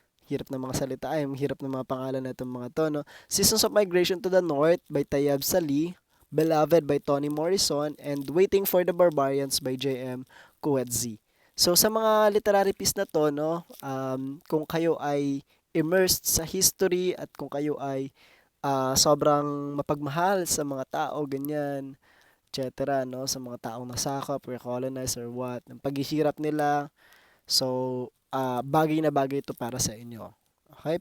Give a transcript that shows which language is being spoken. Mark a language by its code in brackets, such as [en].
[tl] Hirap ng mga salita, hirap ng mga pangalan na itong mga to, no? [en] Seasons of Migration to the North by Tayeb Salih, Beloved by Toni Morrison, and Waiting for the Barbarians by J.M. Coetzee. [tl] So sa mga literary piece na to, no, kung kayo ay immersed sa history at kung kayo ay sobrang mapagmahal sa mga tao, ganyan, etc., no, sa mga taong nasakop or colonized or what, ang paghihirap nila, so bagay na bagay ito para sa inyo. Okay?